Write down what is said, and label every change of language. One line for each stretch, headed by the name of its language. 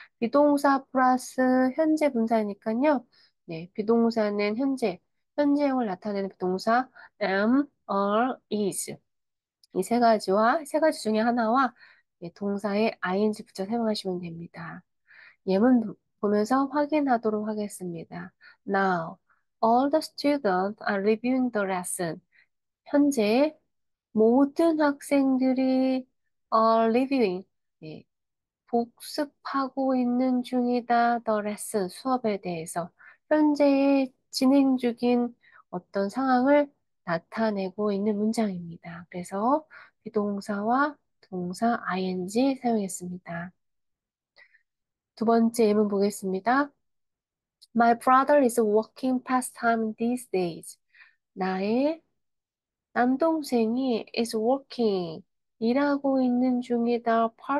Korean: 비동사 플러스 현재 분사니까요. 네, 비동사는 현재형을 나타내는 비동사 am, are, is. 이 세 가지 중에 하나와 네, 동사의 ing 붙여 사용하시면 됩니다. 예문 보면서 확인하도록 하겠습니다.
English: Now, all the students are reviewing the lesson.
Korean: 현재 모든 학생들이 reviewing, 예, 복습하고 있는 중이다.
English: The lesson,
Korean: 수업에 대해서. 현재 진행 중인 어떤 상황을 나타내고 있는 문장입니다. 그래서 비동사와 동사 ing 사용했습니다. 두 번째 예문 보겠습니다.
English: My brother is working part-time these days.
Korean: 나의 남동생이
English: is working,
Korean: 일하고 있는 중이다.